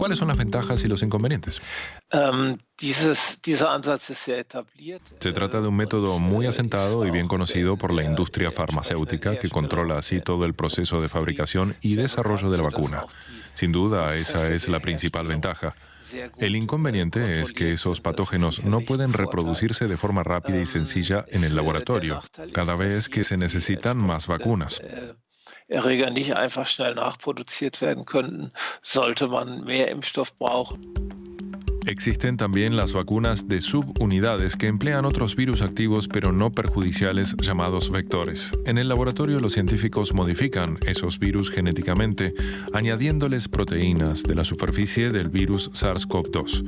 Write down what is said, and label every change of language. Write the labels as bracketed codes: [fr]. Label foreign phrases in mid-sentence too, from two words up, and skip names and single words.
[es] ¿Cuáles son las ventajas y los inconvenientes? Se trata de un método muy asentado y bien conocido por la industria farmacéutica que controla así todo el proceso de fabricación y desarrollo de la vacuna. Sin duda, esa es la principal ventaja. El inconveniente es que esos patógenos no pueden reproducirse de forma rápida y sencilla en el laboratorio, cada vez que se necesitan más vacunas. [de] Erreger nicht einfach schnell nachproduziert werden könnten, sollte man mehr Impfstoff brauchen. [es] Existen también las vacunas de subunidades que emplean otros virus activos pero no perjudiciales llamados vectores. En el laboratorio los científicos modifican esos virus genéticamente, añadiéndoles proteínas de la superficie del virus SARS-CoV-2.